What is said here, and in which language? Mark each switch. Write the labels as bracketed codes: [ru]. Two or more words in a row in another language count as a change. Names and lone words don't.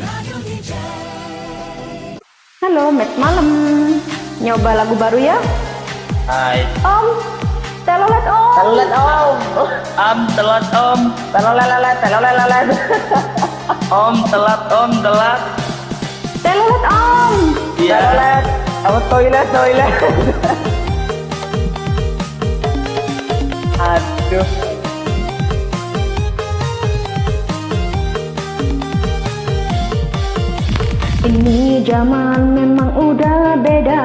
[id] Halo, Mat Malam. Nyoba lagu baru ya? Hai. Om, telolet om. Telolet om. Telat om. Telolelelet, telolelelet. Om, telat om, telat. Telolet om. Iya. Toilet, apa toilet. Aduh. Ini zaman memang udah beda.